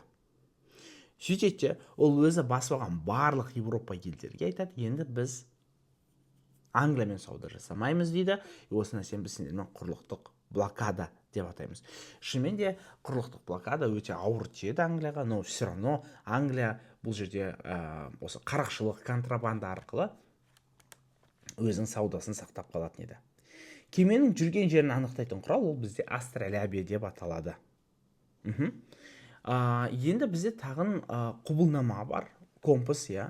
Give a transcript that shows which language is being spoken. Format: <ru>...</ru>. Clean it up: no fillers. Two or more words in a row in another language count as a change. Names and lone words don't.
<kk>Сөйтеді, ол өзі басып алған барлық Еуропа елдерге айтады, енді біз Англиямен сауда жасамаймыз дейді. Осы нәрсені біз сендермен құрлықтық блокада деп атаймыз. Шынымен де құрлықтық блокада өте ауыр тиеді Англияға,</kk> <ru>но все равно</ru> <kk>Англия бұл жерде осы қарақшылық, контрабанда арқылы өзінің саудасын сақтап қалатын еді. Кеменің жүрген жерін анықтайтын құрал ол бізде астролябия деп аталады. Енді бізде тағын құбылнама бар, компас, иә.</kk>